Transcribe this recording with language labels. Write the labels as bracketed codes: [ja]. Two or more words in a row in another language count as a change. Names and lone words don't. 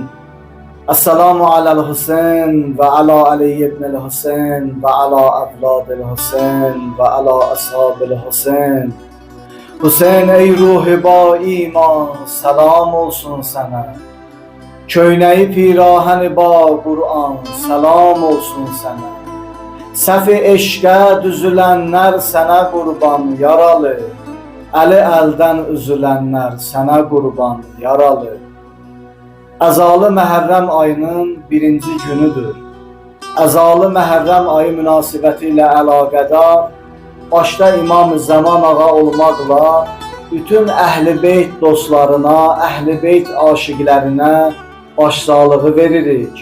[ar] السلام على الحسين و على علي بن الحسين و على أولاد الحسين و على أصحاب الحسين. [az] Hüseyin [fa] ای روحی با ایمان, [az] selam olsun sana. Köyneyi [fa] پیراهنی با قرآن, [az] selam olsun sana. Səfi eşqə düzülənlər sənə qurban yaralı. Əli əldən üzülənlər sənə qurban yaralı. Əzalı Məhərrəm ayının birinci günüdür. Əzalı Məhərrəm ayı münasibəti ilə əlaqədar başda İmam Zaman ağa olmaqla bütün Əhl-i Beyt dostlarına, Əhl-i Beyt aşiqlərinə başsağlığı veririk.